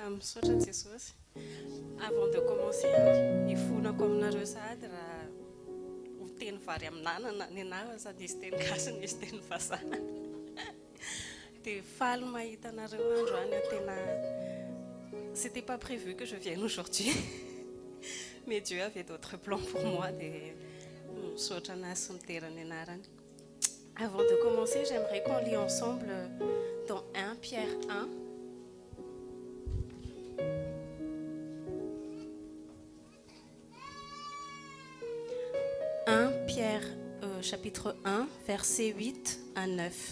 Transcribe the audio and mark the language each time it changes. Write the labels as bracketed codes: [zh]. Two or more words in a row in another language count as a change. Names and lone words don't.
[mg] misaotra Jesosy. [fr] Avant de commencer, [mg] ifonako aminareo sahady raha ho teny vary amin'anana ny anahy sady hisy teny gasy ny hisy teny vazaha. Dia faly mahita anareo androany tena. [fr] C'était pas prévu que je vienne aujourd'hui. Mais Dieu avait d'autres plans pour moi. [mg] Misaotra anahy sy miterany anarany. [fr] Avant de commencer, j'aimerais qu'on lit ensemble dans 1 Pierre 1. Pierre chapitre 1, versets 8 à 9.